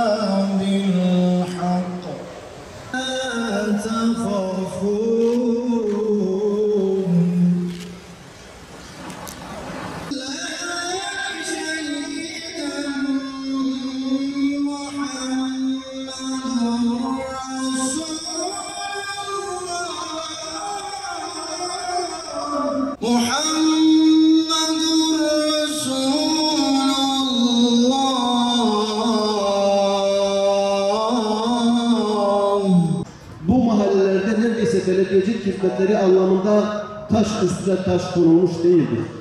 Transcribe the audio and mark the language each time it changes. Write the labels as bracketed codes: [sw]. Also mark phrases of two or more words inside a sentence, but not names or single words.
[ar] بالحق لا تخافون لا سيدنا محمد رسول الله [tr] Bu mahallelerde neredeyse belediyecilik hizmetleri anlamında taş üstüne taş konulmuş değildir.